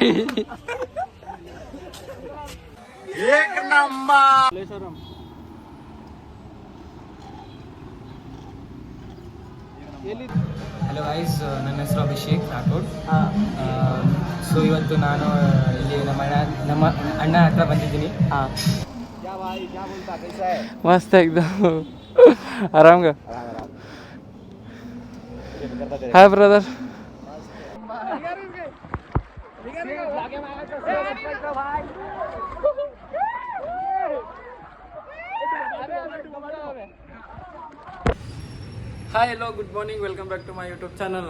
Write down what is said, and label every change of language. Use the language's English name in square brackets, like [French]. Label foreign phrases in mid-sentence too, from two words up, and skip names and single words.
[Marathi] एक नंबर [English] Hello guys, [Kannada] ನನ್ನ ಹೆಸರು ಅಭಿಷೇಕ್ ರಾಠೋಡ್. ಸೊ ಇವತ್ತು ನಾನು ಇಲ್ಲಿ ನಮ್ಮ ಅಣ್ಣ ಹತ್ರ ಬಂದಿದ್ದೀನಿ. [Marathi] मस्त एकदम आराम का. [English] Hi brother. Hi hello good morning, welcome back to my YouTube channel.